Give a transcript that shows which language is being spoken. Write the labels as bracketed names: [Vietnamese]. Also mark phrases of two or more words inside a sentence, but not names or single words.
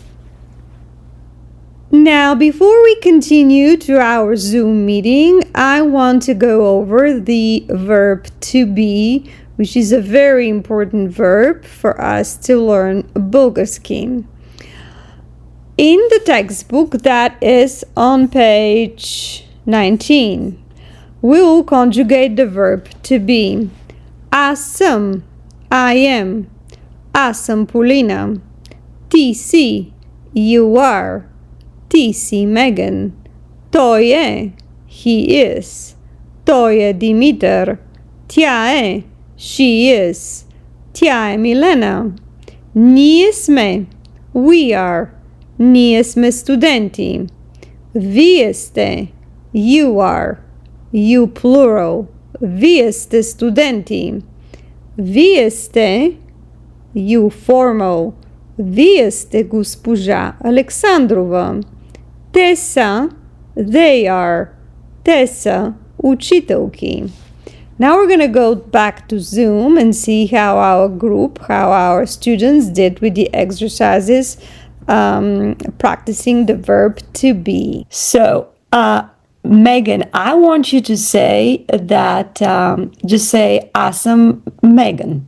[English] Now, before we continue to our Zoom meeting, I want to go over the verb to be, which is a very important verb for us to learn Bulgarian. In the textbook that is on page 19, we will conjugate the verb to be. [Bulgarian] Аз съм, [English] I am. [Bulgarian] Аз съм Полина. Ти си, [English] you are. [Bulgarian] Ти си Megan. Той е, [English] he is. [Bulgarian] Той е Димитър. Тя е, [English] she is. [Bulgarian] Тя е Милена. Ние сме, [English] we are. [Bulgarian] Ние сме студенти. Вие сте, [English] you are. You plural. [Bulgarian] Вие сте студенти. Вие сте, [English] you formal. [Bulgarian] Вие сте госпожа Александрова. Те са, they are. Те са учителки. [English] Now we're going to go back to Zoom and see how our students did with the exercises, practicing the verb to be. So, Megan, I want you to say that, just say awesome Megan.